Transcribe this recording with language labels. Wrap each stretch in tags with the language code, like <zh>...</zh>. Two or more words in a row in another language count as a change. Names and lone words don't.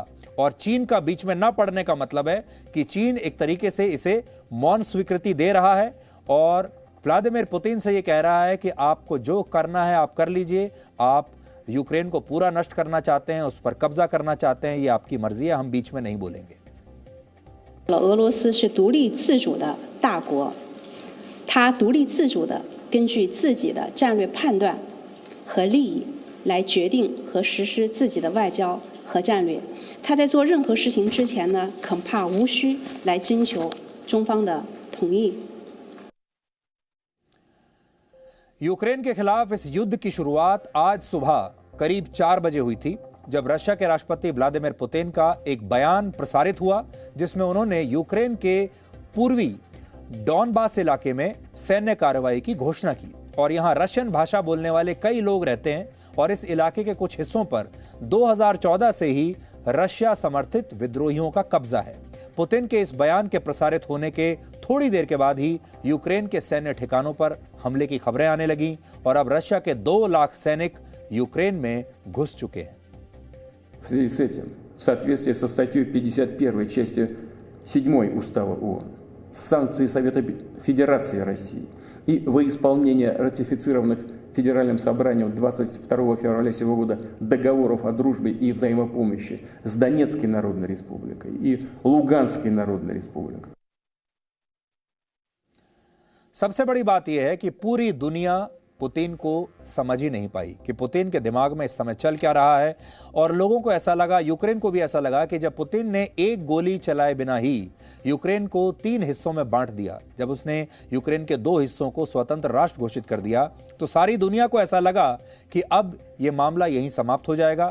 <hi>और चीन का बीच में ना पड़ने का मतलब है कि चीन एक तरीके से इसे मौन स्वीकृति दे रहा है और व्लादिमीर पुतिन से ये कह रहा है कि आपको जो करना है आप कर लीजिए, आप यूक्रेन को पूरा नष्ट करना चाहते हैं, उस पर कब्जा करना चाहते हैं, ये आपकी मर्जी है, हम बीच में नहीं बोलेंगे।</hi> <zh>俄罗斯是独立自主的大国，它独立自主的根据自己的战略判断和利益来决定和实施自己的外交和战略。它在做任何事情之前呢，恐怕无需来征求中方的同意。</zh> <hi>यूक्रेन के खिलाफ इस युद्ध की शुरुआत आज सुबह करीब 4 बजे हुई थी, जब रशिया के राष्ट्रपति व्लादिमीर पुतिन का एक बयान प्रसारित हुआ, जिसमें उन्होंने यूक्रेन के पूर्वी डॉनबास इलाके में सैन्य कार्रवाई की घोषणा की। और यहां रशियन भाषा बोलने वाले कई लोग रहते हैं और इस इलाके के कुछ हिस्सों पर 2014 से ही रशिया समर्थित विद्रोहियों का कब्जा है। पुतिन के इस बयान के प्रसारित होने के थोड़ी देर के बाद ही यूक्रेन के सैन्य ठिकानों पर हमले की खबरें आने लगीं और अब रशिया के 2 लाख सैनिक यूक्रेन में घुस चुके हैं।</hi> <ru>В связи с этим, в соответствии со статьей 51 части 7 Устава ООН, санкции Совета Федерации России и во исполнение ратифицированных Федеральным собранием 22 февраля сего года договоров о дружбе и взаимопомощи с Донецкой Народной Республикой и Луганской Народной Республикой.</ru> <hi>सबसे बड़ी बात यह है कि पूरी दुनिया पुतिन को समझ ही नहीं पाई कि पुतिन के दिमाग में इस समय चल क्या रहा है। और लोगों को ऐसा लगा, यूक्रेन को भी ऐसा लगा कि जब पुतिन ने एक गोली चलाए बिना ही यूक्रेन को 3 हिस्सों में बांट दिया, जब उसने यूक्रेन के 2 हिस्सों को स्वतंत्र राष्ट्र घोषित कर दिया, तो सारी दुनिया को ऐसा लगा कि अब यह मामला यहीं समाप्त हो जाएगा।</hi>